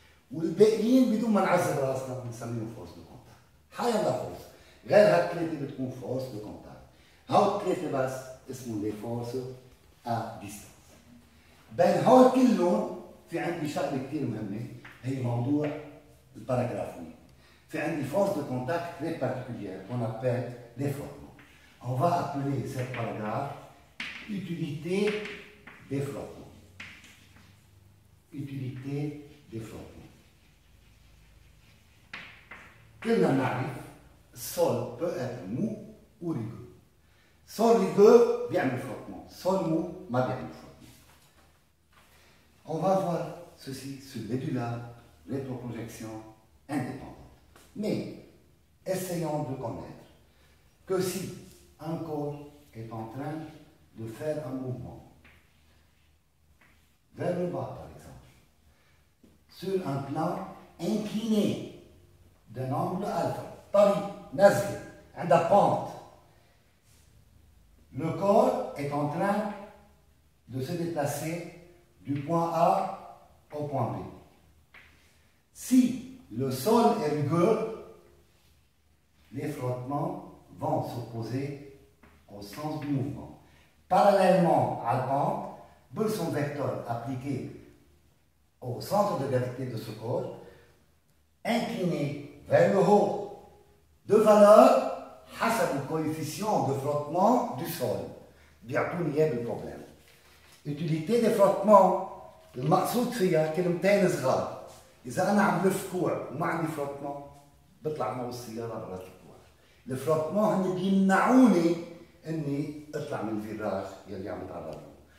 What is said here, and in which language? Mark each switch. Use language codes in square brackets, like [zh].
[ar] والباقيين بدون ما نعذب راسنا بنسميهم فورس دو كونتاكت. حيلا فورس، غير هالثلاثة بتكون فورس دو كونتاكت. هول الثلاثة بس اسمهم لي فورس ا ديستانس. بين هول كلهم في عندي شغله كثير مهمه، هي موضوع الباراجراف 8. في عندي فورس دو كونتاكت [fr] très particulière qu'on appelle les frottements. On va appeler ce paragraphe utilité des frottements. Utilité des frottements. [ar] كلنا نعرف السول [fr] peut être mou ou rugueux. [ar] سول rugueux بيعمل frottement، سول mou ما بيعمل frottement. [fr] On va voir ceci sur l'édulat, rétroprojection indépendante. Mais essayons de connaître que si un corps est en train de faire un mouvement vers le bas, par exemple, sur un plan incliné d'un angle alpha, [ar] طريق نازل عندها pente, [fr] le corps est en train de se déplacer du point A au point B. Si le sol est rugueux, les frottements vont s'opposer au sens du mouvement. Parallèlement à la pente, pulsion vecteur appliquée au centre de gravité de ce corps, incliné vers le haut de valeur حسب le coefficient de frottement du sol. [ar] بيعطوني اياه بالبروبلème. [fr] Utilité des frottements [ar] المقصود فيها كلمتين صغار. إذا أنا عم لف كوع وما عندي فروتمون بطلع معه السيارة برا الكوع. الفروتمون هن بيمنعوني إني أطلع من الفيراج يلي عم بتعرض له.